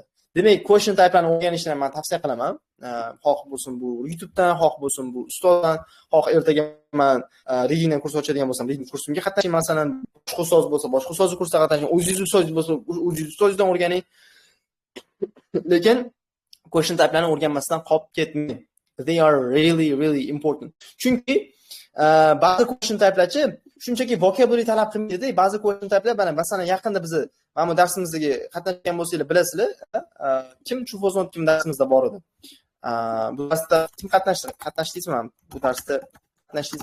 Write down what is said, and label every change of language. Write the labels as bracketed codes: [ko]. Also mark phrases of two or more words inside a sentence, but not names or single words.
[uz] Demak, [en] question type'larni [uz] o'rganishni men tavsiya qilaman. Xoh bo'lsin bu YouTubedan, xoh bo'lsin bu ustozdan, xoh ertaga men readingdan kurs ochadigan bo'lsam, reading kursimga qatnashing, masalan, boshqa ustoz bo'lsa, boshqa ustoz kursida qatnashing, o'zingiz ustoz bo'lsa, o'zingiz ustozdan o'rganing. Lekin [en] question type'larni [uz] o'rganmasdan qolib ketmang. [en] They are really important. [uz] Chunki ba'zi [en] question type'larchi [uz] shunchaki vocabulary talab qilmaydi-da. Ba'zi [en] question type'lar [uz] masalan yaqinda biz mana bu darsimizga qatnashgan bo'lsanglar bilasizlar, kim [en] True False Not [uz] kim darsimizda bor edi. Bu darsda kim qatnashdingizmi? Bu darsda qatnashdingizmi?